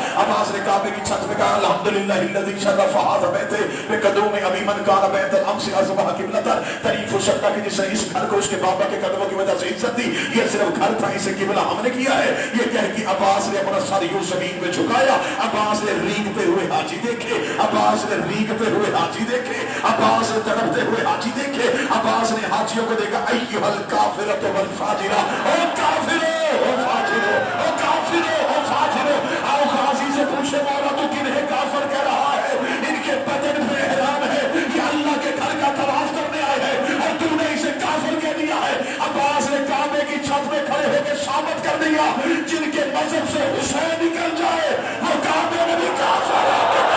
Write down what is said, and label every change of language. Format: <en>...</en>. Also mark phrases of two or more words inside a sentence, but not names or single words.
<ur>عباس نے کعبے کی چھت پہ کہا</ur> <ar>الحمدللہ الذی شرف ھذا بیت بقدوم ابی من کان بیت الامس اصبح قبلۃ،</ar> <ur>تعریف اس اللہ کی جس نے اس گھر کو اس کے بابا کے قدموں کی وجہ سے عزت دی، یہ صرف گھر تھا اسے قبلہ ہم نے کیا ہے۔ یہ کہہ کہ عباس نے اپنا سر یوں زمین پہ جھکایا، عباس نے ریگتے ہوئے حاجی دیکھے، عباس نے ریگتے ہوئے حاجی دیکھے، عباس نے تڑپتے ہوئے حاجی دیکھے، عباس نے حاجیوں کو دیکھا</ur> <ar>ایھا الکافرۃ والفاجرہ،</ar> <ur>او کافرو او فاجرو او کافرو او فاجرو۔ آؤ غازی سے پوچھے مولا تو کنہیں کافر کہہ رہا ہے؟ ان کے بدن پہ احرام ہے، یہ اللہ کے گھر کا طواف کرنے آئے ہیں اور تو نے اسے کافر کہہ دیا ہے۔ عباس نے کعبے کی چھت پہ کھڑے ہو کے ثابت کر دیا جن کے مذہب سے حسین نکل جائے وہ کعبے میں بھی کافر ہے۔</ur>